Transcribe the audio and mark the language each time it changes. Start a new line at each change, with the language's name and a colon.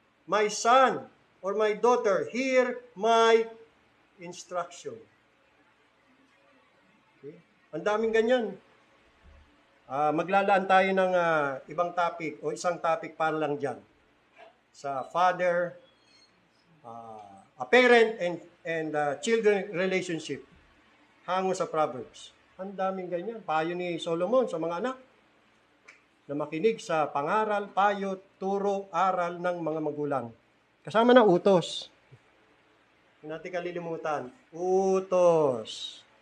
English: My son or my daughter, hear my instruction.
Filipino: Okay? Ang daming ganyan. Maglalaan tayo ng ibang topic o isang topic para lang dyan.
English: Sa father, a parent and children relationship.
Filipino: Hango sa Proverbs. Ang daming ganyan. Payo ni Solomon sa mga anak na makinig sa pangaral, payo, turo, aral ng mga magulang. Kasama na utos. Hindi natin kalilimutan. Utos.